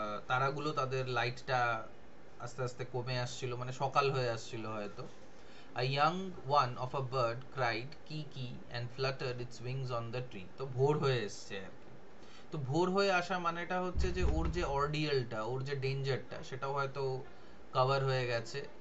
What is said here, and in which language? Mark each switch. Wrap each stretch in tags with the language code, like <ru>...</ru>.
<bn>তারাগুলো তাদের লাইটটা আস্তে আস্তে কমে আসছিল, মানে সকাল হয়ে আসছিল হয়তো।</bn> <en>A young one of a bird cried ki ki and fluttered its wings on the tree.</en> <bn>তো ভোর হয়ে এসছে আর কি। তো ভোর হয়ে আসা মানেটা হচ্ছে যে ওর যে অর্ডিয়ালটা, ওর যে ডেঞ্জারটা, সেটাও হয়তো কভার হয়ে গেছে।</bn>